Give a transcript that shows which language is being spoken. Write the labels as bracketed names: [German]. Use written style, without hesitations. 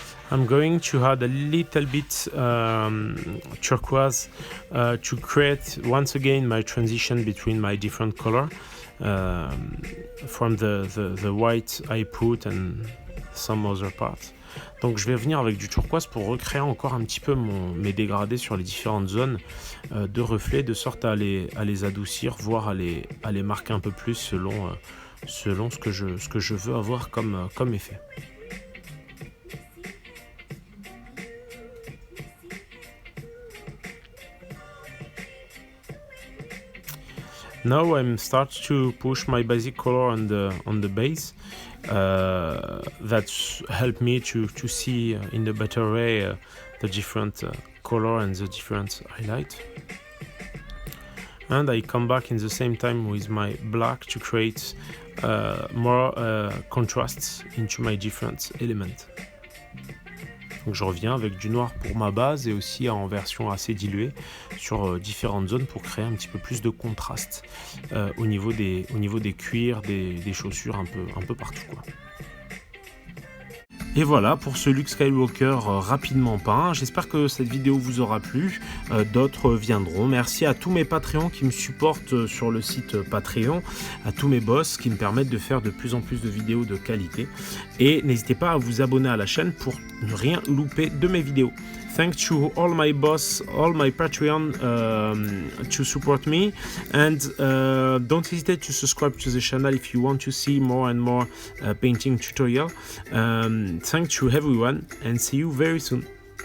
[English] I'm going to add a little bit turquoise to create once again my transition between my different color from the white I put and some other parts. [French] Donc je vais venir avec du turquoise pour recréer encore un petit peu mes dégradés sur les différentes zones de reflets, de sorte à les adoucir, voire à les marquer un peu plus selon ce que je veux avoir comme effet. [English] Now I'm start to push my basic color on the base. That help me to see in the better way the different color and the different highlight. And I come back in the same time with my black to create more contrasts into my different elements. [French] Donc je reviens avec du noir pour ma base et aussi en version assez diluée sur différentes zones pour créer un petit peu plus de contraste au niveau des cuirs, des chaussures, un peu partout, quoi. Et voilà pour ce look Skywalker rapidement peint. J'espère que cette vidéo vous aura plu. D'autres viendront. Merci à tous mes Patreons qui me supportent sur le site Patreon, à tous mes boss qui me permettent de faire de plus en plus de vidéos de qualité. Et n'hésitez pas à vous abonner à la chaîne pour ne rien louper de mes vidéos. [English] Thanks to all my boss, all my Patreon to support me, and don't hesitate to subscribe to the channel if you want to see more and more painting tutorial. Thanks to everyone, and see you very soon.